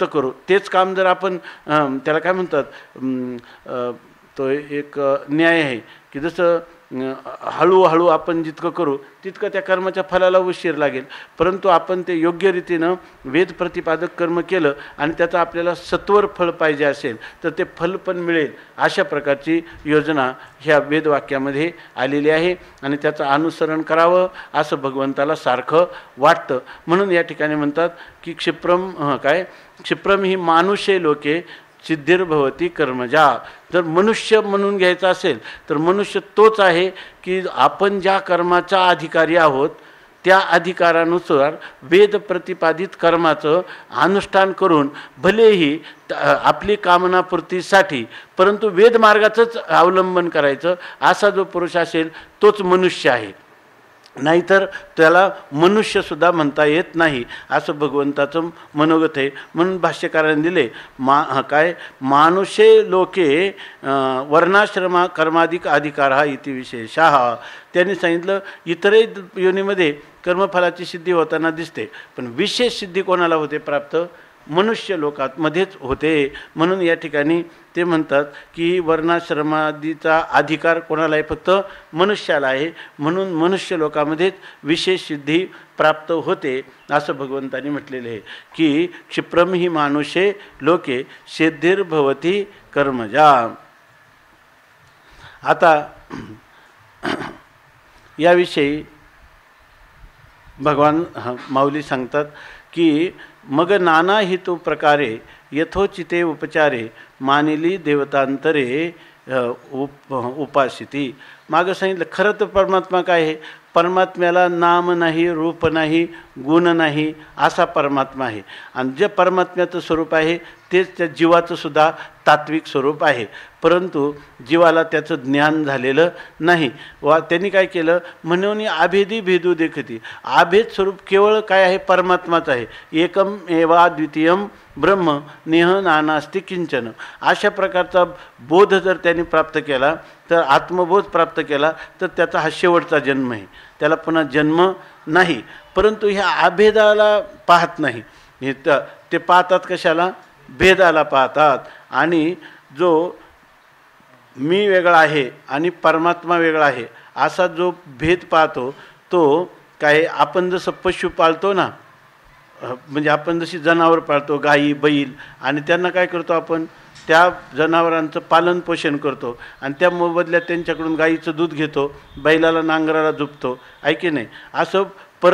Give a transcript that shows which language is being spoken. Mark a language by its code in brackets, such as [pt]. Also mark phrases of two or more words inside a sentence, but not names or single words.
[mr] करू तेच काम जर आपण त्याला काय म्हणतात तो एक न्याय आहे की जसं हळूहळू आपण जितकं करू तितकं त्या कर्माच्या फलाला उशीर लागेल, परंतु आपण ते योग्य रीतीनं वेद प्रतिपादक कर्म केलं आणि त्याचं आपल्याला सत्वर फळ पाहिजे असेल तर ते फल पण मिळेल अशा प्रकारची योजना ह्या वेदवाक्यामध्ये आलेली आहे आणि त्याचं अनुसरण करावं असं भगवंताला सारखं वाटतं। म्हणून या ठिकाणी म्हणतात की [sa] क्षिप्रम ही मानुषे लोके सिद्धिर्भवती कर्मजा। [mr] जर मनुष्य म्हणून घ्यायचा असेल तर मनुष्य तोच आहे की आपण ज्या कर्माचा अधिकारी आहोत त्या अधिकारानुसार वेद प्रतिपादित कर्माचं अनुष्ठान करून भलेही आपली कामनापूर्तीसाठी परंतु वेद मार्गाचंच अवलंबन करायचं असा जो पुरुष असेल तोच मनुष्य आहे, नाहीतर त्याला मनुष्यसुद्धा म्हणता येत नाही असं भगवंताचं मनोगत आहे। म्हणून भाष्यकारांनी दिले [sa] मानुषे लोके वर्णाश्रमा कर्माधिक अधिकार हा इति विशेषः। [mr] त्यांनी सांगितलं इतरही योनीमध्ये कर्मफलाची सिद्धी होताना दिसते, पण विशेष सिद्धी कोणाला होते प्राप्त, मनुष्य लोकांमध्येच होते। म्हणून या ठिकाणी ते म्हणतात की वर्णाश्रमादीचा अधिकार कोणाला आहे, फक्त मनुष्याला आहे, म्हणून मनुष्य लोकांमध्येच विशेष सिद्धी प्राप्त होते असं भगवंतांनी म्हटलेले आहे की [sa] क्षिप्रम ही मानुषे लोके सिद्धिर्भवती कर्मजा। [mr] आता याविषयी भगवान माऊली सांगतात की मग नाना हेतू प्रकारे यथोचिते उपचारे मानिली देवतांतरे उपासिती। मागं सांगितलं खरं तर परमात्मा काय आहे, परमात्म्याला नाम नाही, रूप नाही, गुण नाही असा परमात्मा आहे आणि जे परमात्म्याचं स्वरूप आहे तेच त्या जीवाचं सुद्धा तात्विक स्वरूप आहे, परंतु जीवाला त्याचं ज्ञान झालेलं नाही। वा त्यांनी काय केलं, म्हणून आभेदी भेदू देखती, आभेद स्वरूप केवळ काय आहे, परमात्माच आहे। [sa] एकम एवा द्वितीयम ब्रह्म नेह नानास्ति किंचन, [mr] अशा प्रकारचा बोध जर त्यांनी प्राप्त केला तर आत्मबोध प्राप्त केला तर त्याचा हा शेवटचा जन्म आहे, त्याला पुन्हा जन्म नाही। परंतु ह्या आभेदाला पाहत नाही, ते पाहतात कशाला, भेदाला पाहतात। आणि जो मी वेगळा आहे आणि परमात्मा वेगळा आहे असा जो भेद पाहतो तो काय, आपण जसं पशु पाळतो ना, म्हणजे आपण जशी जनावर पाळतो गाई बैल, आणि त्यांना काय करतो आपण, त्या जनावरांचं पालन पोषण करतो आणि त्या मोबदल्यात त्यांच्याकडून गाईचं दूध घेतो, बैलाला नांगराला झुपतो, आहे की नाही।